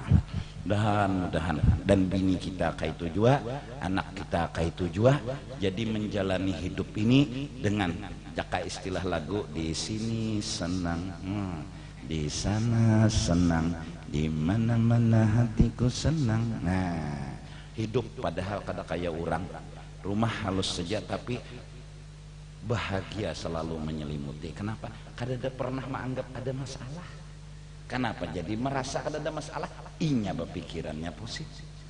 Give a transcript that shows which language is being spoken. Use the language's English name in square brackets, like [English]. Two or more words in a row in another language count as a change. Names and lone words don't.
[Indonesian] Mudahan dan bini kita kayak tujuan, anak kita kayak tujuan, jadi menjalani hidup ini dengan jaka istilah lagu, di sini senang, di sana senang, di mana-mana hatiku senang. [Banjar] Nah, hidup padahal kada kayak orang, rumah halus saja tapi bahagia selalu menyelimuti. [Indonesian] Kenapa? [Banjar] Kada ada pernah menganggap ada masalah. [Indonesian] Kenapa? [Banjar] Jadi merasa kada ada masalah, inya berpikirannya positif.